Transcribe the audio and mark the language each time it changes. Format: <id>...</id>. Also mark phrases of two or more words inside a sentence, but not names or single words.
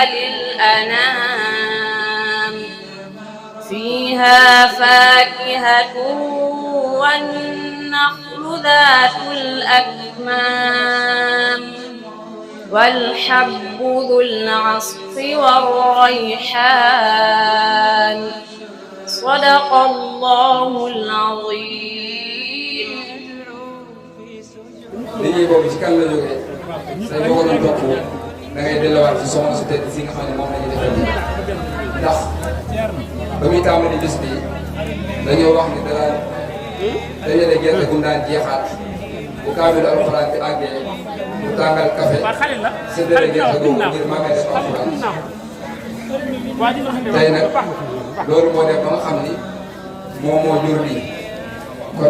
<ar>للأنام فيها فاكهة والنخل ذات الأكمام والحب ذو العصف والريحان صدق الله العظيم.</ar> <wo>liggéey boobu ci kan la jógee say boo ko doon topp da ngay delluwaat ci soxna su tedd si nga xam ne moom la ñuy defal ndax ba muy tàmbali bis bi dañoo wax ni dara dajale gerte gu mu daan jeexaat bu kaamilu alxuraan bi àggee mu tàngal café séddale gerte googu ngir màggal def alxuraan tey nag loolu moo def ba nga xam ni moom moo jur lii kon</wo>